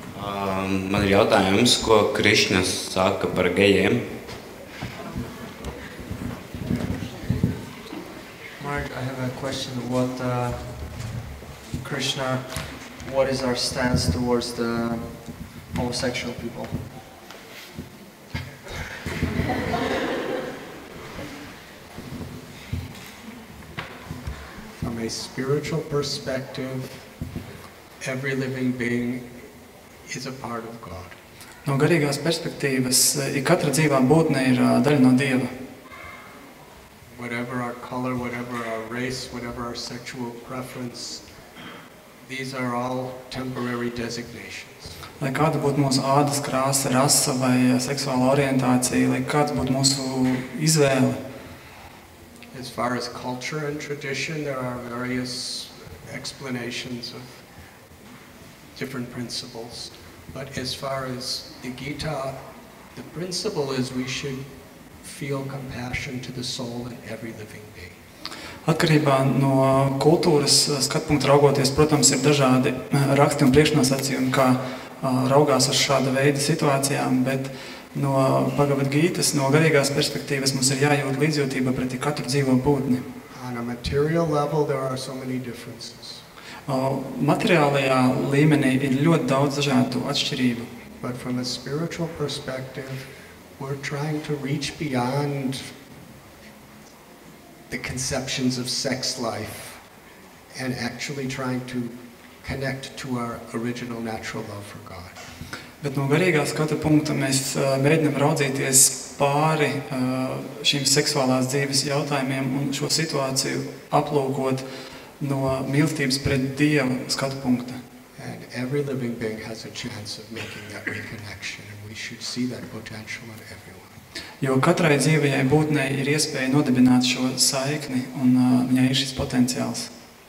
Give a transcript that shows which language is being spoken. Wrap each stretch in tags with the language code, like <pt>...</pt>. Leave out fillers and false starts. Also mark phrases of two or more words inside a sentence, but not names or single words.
<lv>Man ir jautājums, ko Krišna saka par gejiem?</lv> <en>Mark, I have a question. What is our stance towards the homosexual people? From a spiritual perspective, every living being is a part of God.</en> <lv>No garīgās perspektīvas, katra dzīvā būtne ir daļa no Dieva.</lv> <en>Whatever our color, whatever our race, whatever our sexual preference, these are all temporary designations.</en> <lv>Lai kāda būtu mūsu ādas krāsa, rasa vai seksuāla orientācija, lai kāds būtu mūsu izvēle.</lv> <en>As far as culture and tradition, there are various explanations of different principles. But as far as the Gita, the principle is we should feel compassion to the soul in every living being.</en> <lv>Atkarībā no kultūras skatpunkta raugoties, protams, ir dažādi raksti un priekšnosacījumi, kā raugās uz šāda veida situācijām, bet no Bhagavad Gītas, no garīgās perspektīvas mums ir jājūt līdzjūtība pret katru dzīvo būtni.</lv> <en>On a material level, there are so many differences.</en> <lv>Materiālajā līmenī ir ļoti daudz dažādu atšķirību.</lv> <en>But from a spiritual perspective, we're trying to reach beyond the conceptions of sex life and actually trying to connect to our original natural love for God.</en> <lv>Bet no garīgā skatu punkta mēs mēģinām raudzīties pāri šīm seksuālās dzīves jautājumiem un šo situāciju aplūkot no mīlestības pret Dievu skatu punkta.</lv> <en>And every living being has a chance of making that reconnection, and we should see that potential in everyone.</en> <lv>Jo katrai dzīvajai būtnei ir iespēja nodibināt šo saikni, un viņai ir šis potenciāls.</lv>